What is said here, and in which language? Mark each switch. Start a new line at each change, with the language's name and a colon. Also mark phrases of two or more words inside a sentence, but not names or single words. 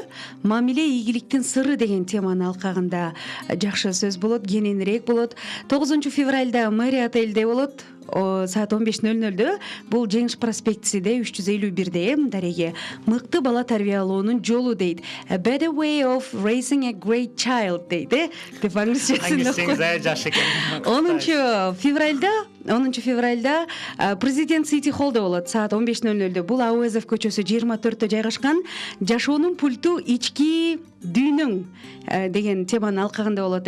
Kyrgyz: Мамиле ийгиликтин сыры деген теманын алкагында жакшы сөз болот, кененирээк болот. 9-февралда мэрия отелде болот, саат 15:00. Бул Жеңиш проспектисиде 351-де дареге мыкты бала тарбиялоонун жолу дейт.
English: A better way of raising a great child дейт.
Kyrgyz: Деп аңгысыңыз жаш экен. 10-февралда Президент Сити Холлдо болот, саат 15:00. Бул Ауезов көчөсү 24-тө жайгашкан. Жашоонун пульту ички дүйнөң деген теманын алкагында болот.